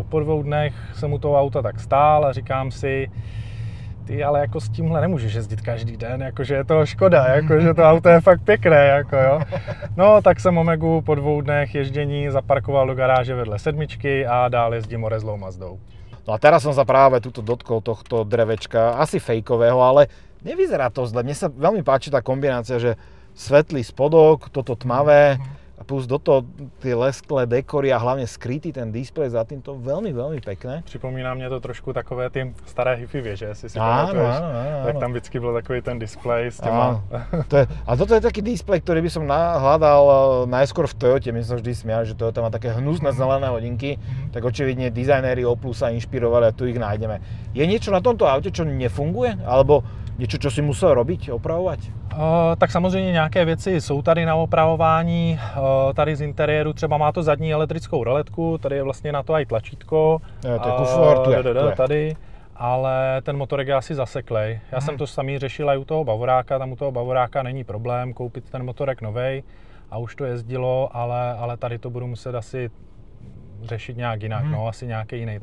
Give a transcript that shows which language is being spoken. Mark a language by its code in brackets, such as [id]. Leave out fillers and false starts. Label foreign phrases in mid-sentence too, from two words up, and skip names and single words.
[cs] Po 2 dnech jsem u toho auta tak stál a říkám si, ty ale jako s tímhle nemůžeš jezdit každý den, jakože je to škoda, jakože to auto je fakt pěkné, jako jo. No tak jsem Omegu po 2 dnech ježdění zaparkoval do garáže vedle 7 a dál jezdím orezlou Mazdou. [sk] No a teraz som sa práve tuto dotkol tohto drevečka, asi fejkového, ale nevyzerá to zle. Mne sa veľmi páči tá kombinácia, že svetlý spodok, toto tmavé, plus do toho tie lesklé dekory a hlavne skrytý ten displej za týmto veľmi, veľmi pekné. [cs] Připomíná mě to trošku takové ty staré hifi věže, jestli si [sk] Áno, [cs] pamatuješ, [sk] áno. [cs] tak tam vždycky byl takový ten displej s těma... [sk] A toto je taký displej, ktorý by som hľadal najskôr v Toyote. My sme vždy smiali, že Toyota má také hnusné zelené hodinky, tak očividne dizajnéri Oplu sa inšpirovali a tu ich nájdeme. Je niečo na tomto aute, čo nefunguje? Alebo něco, čo si musel robiť, [cs] opravovat? Tak samozřejmě nějaké věci jsou tady na opravování. Tady z interiéru třeba má to zadní elektrickou roletku, tady je vlastně na to aj tlačítko. [sk] To je kufor, tu je. [cs] Tady. Ale ten motorek je asi zaseklej. Já jsem to samý řešil i u toho Bavoráka, tam u toho Bavoráka není problém koupit ten motorek novej a už to jezdilo, ale tady to budu muset asi řešit nějak jinak, asi nějaký jiný.